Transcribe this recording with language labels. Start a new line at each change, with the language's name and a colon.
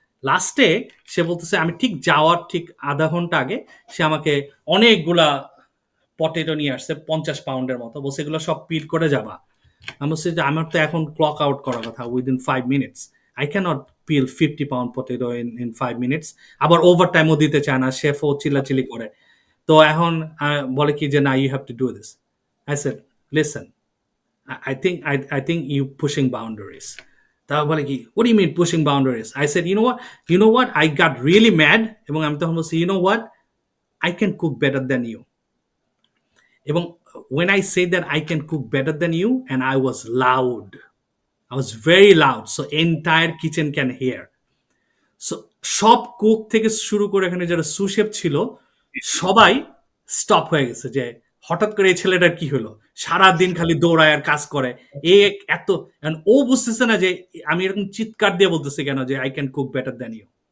Bangla: লাস্টে সে বলতেছে, আমি ঠিক যাওয়ার ঠিক আধা ঘন্টা আগে সে আমাকে অনেকগুলা পটেটো নিয়ে আসছে, 50 পাউন্ডের মতো, বলছে এগুলো সব পিল করে যাবা। আমি বলছি যে আমার তো এখন
English: Clock out করার কথা within 5 minutes, I can't peel 50 pound potato in 5 minutes.
Bangla: আবার ওভার টাইমও দিতে চায় না, শেফও চিল্লাচিল্লি করে। তো এখন বলে কি যে না,
English: You have to do this. I said, listen, I think you pushing boundaries.
Bangla: তারপর বলে কি,
English: what do you mean pushing boundaries? I said, you know what, I got really mad
Bangla: এবং আমি তখন বলছি,
English: you know what, I can cook better than you. এবং when I say that I can cook better than you, and I was loud, I was very loud, so entire kitchen can hear.
Bangla: So সব cook থেকে শুরু করে এখানে যারা সুশেফ ছিল জি, জি। সবাই stop হয়ে গেছে যে হঠাৎ করে এই ছেলেটার কি হলো, সারাদিন খালি দৌড়ায় আর কাজ করে। এ এত and ও বুঝতেছে না যে আমি এরকম চিৎকার দিয়ে বলতেছি কেন যে
English: I can cook better than you.